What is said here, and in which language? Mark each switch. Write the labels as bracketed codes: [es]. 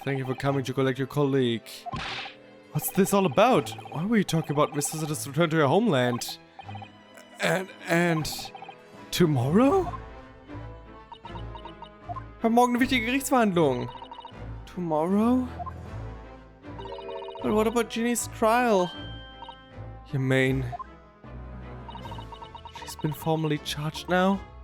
[en] Thank you for coming to collect your colleague. What's this all about? Why were you talking about Mr. Susato's return to your homeland? And... tomorrow? [de] Wir haben morgen eine wichtige Gerichtsverhandlung. [en] Tomorrow? But what about Ginny's trial? You mean... she's been formally charged now?